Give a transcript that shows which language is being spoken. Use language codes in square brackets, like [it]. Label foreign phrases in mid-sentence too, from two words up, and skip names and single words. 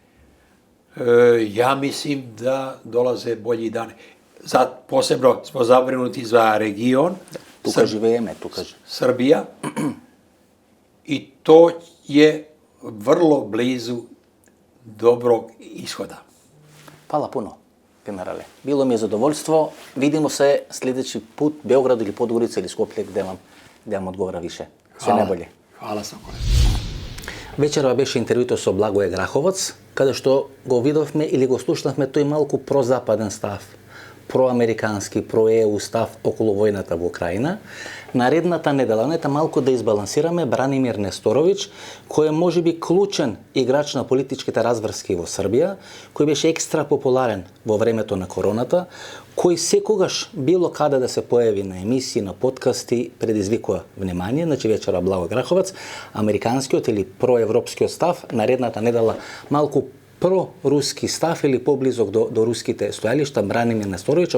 [sr] Ja mislim da dolaze bolji dani. Posebno smo zabrinuti za region. Tu kaže vreme, Srbija. I to je vrlo blizu dobrog ishoda. Hvala puno. [mk] генерале. Било ми е задоволство. [sr] Видимо се следеći пут Beograd или Podgorica или Скопје где вам одговара више. Све најболje. Hvala Sokole. [mk] Вечерва беше интервјуто со Благоје Граховац, каде што го видовме или го слушнавме тој малку прозападен став, проамерикански, проЕУ став околу војната во Украина. Наредната недела, нета малку да избалансираме Бранимир Несторовиќ, кој е можеби клучен играч на политичките разврски во Србија, кој беше екстра популарен во времето на короната, кој секогаш било каде да се појави на емисии, на подкасти, предизвикува внимание, значи вечера Благој Граховац, американскиот или проевропскиот став, наредната недела малку проруски став или поблизок до руските стојалишта, Бранимир Несторовиќ.